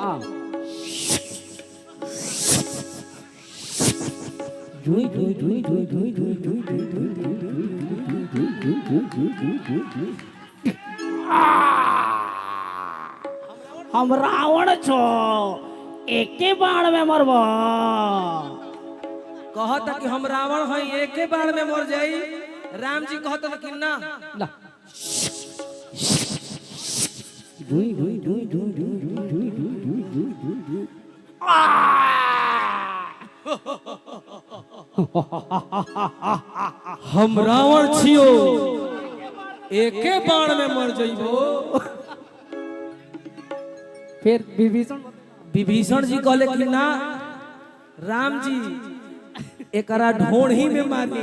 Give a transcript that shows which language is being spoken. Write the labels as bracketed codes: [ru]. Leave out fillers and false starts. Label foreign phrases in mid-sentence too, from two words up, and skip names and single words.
[mai] जुई जुई जुई जुई जुई जुई जुई जुई हम रावण छो एके बाण में मरबो। [bho] कहता कि हम रावण हई एके बार में मर जाई। राम जी कहता कि ना ला जुई जुई जुई जुई जुई जुई जुई जुई जुई जुई [mai] हम रावण छियो एके बार में मर जइबो। [bho] फिर विभीषण जी कहले कि ना राम जी एकरा ढोढ़ी में मारी।